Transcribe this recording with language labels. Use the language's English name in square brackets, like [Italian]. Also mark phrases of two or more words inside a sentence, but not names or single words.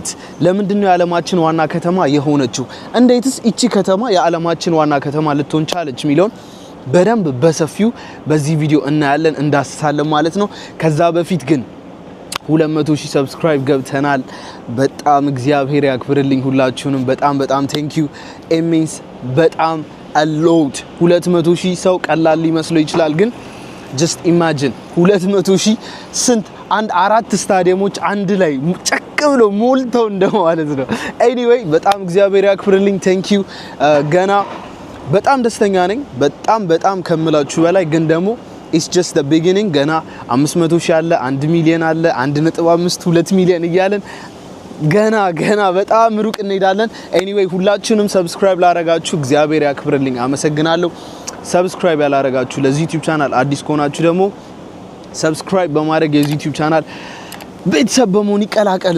[Amharic] ለምንድን ነው የዓለማችን ዋና ከተማ የሆነችው? እንዴትስ እቺ ከተማ የዓለማችን ዋና ከተማ ልትሆን ቻለች የሚለውን በደንብ በሰፊው በዚህ ቪዲዮ እናያለን፣ እንዳስሳለን ማለት ነው። ከዛ በፊት ግን 200,000 ሰብስክራይብ ገብተናል። በጣም እግዚአብሔር ያክብርልኝ ሁላችሁንም። በጣም [English] thank you [Amharic] ኤሚንስ በጣም አሎት 200,000 ሰው ቀላል ሊመስለው ይችላል፣ ግን just imagine 200,000 ስንት አንድ 4 ስታዲየሞች አንድ ላይ ጨቅ ብለው ሞልተው እንደማለት ነው። ኤኒዌይ በጣም እግዚአብሔር ያክብርልኝ። [English] thank you [Amharic] ገና በጣም ደስተኛ ነኝ። በጣም ከምላችሁ በላይ ግን ደግሞ [English] it's just the beginning። [Amharic] ገና 500,000 አለ፣ 1 ሚሊዮን አለ፣ 1.5 2 ሚሊዮን እያለን ገና በጣም ሩቅ እንሄዳለን። ኤኒዌይ ሁላችሁንም ሰብስክራይብ ላደረጋችሁ እግዚአብሔር ያክብርልኝ፣ አመሰግናለሁ። ሰብስክራይብ ያላደረጋችሁ ለዚህ ዩቲዩብ ቻናል አዲስ ከሆናችሁ ደግሞ ሰብስክራይብ በማድረግ የዚህ ዩቲዩብ ቻናል ቤተሰብ በመሆን ይቀላቀሉ።